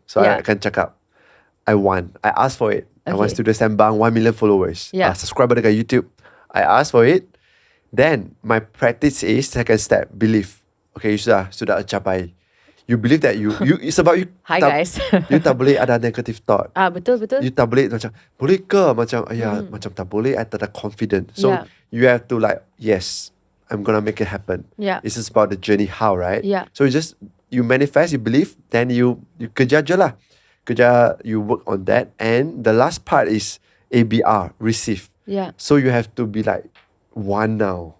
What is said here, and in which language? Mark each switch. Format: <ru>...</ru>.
<en>So I</en> <ms>akan cakap,</ms> <en>I ask for it. I want Studio Sembang 1 million followers. Subscriber dekat YouTube. I ask for it. Then my practice is second step, believe. Okay, you</en> <ms>sudah capai.</ms> <en>You believe that you it's about you. Hi guys.</en> <ms>You tak boleh ada</ms> <en>negative thought.</en> <ms>Betul. You tak boleh macam boleh ke macam macam tak boleh. I tak ada confident.</ms> <en>So you have to like, yes, I'm gonna make it happen. Yeah. This is about the journey, how, right? Yeah. So you manifest, you believe, then you</en> <ms>kerja je lah.</ms> <en>Kerja, you work on that. And the last part is ABR, receive. Yeah. So you have to be like one now.</en>